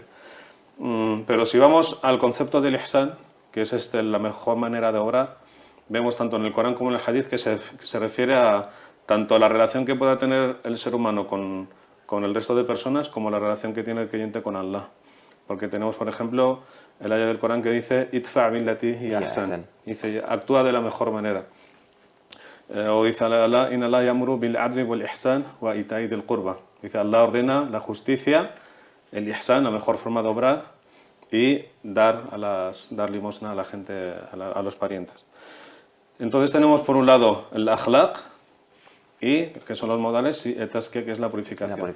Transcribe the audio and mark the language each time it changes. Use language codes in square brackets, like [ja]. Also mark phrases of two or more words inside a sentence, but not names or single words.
[es] Pero si vamos al concepto del ihsan, que es la mejor manera de orar, vemos tanto en el Corán como en el hadith que se refiere a tanto a la relación que pueda tener el ser humano con el resto de personas como la relación que tiene el creyente con Allah. Porque tenemos, por ejemplo, el ayah del Corán que dice [ar] ادفع بالتي هي أحسن. [es] Dice, actúa de la mejor manera. O dice Allah, [ar] إن الله يأمر بالعدل والإحسان وإيتاء ذي القربى. [es] Dice, Allah ordena la justicia, el ihsan, la mejor forma de obrar, y dar limosna a la gente, a los parientes. Entonces tenemos por un lado el akhlaq, que son los modales, y el tazkiyah, que es la purificación.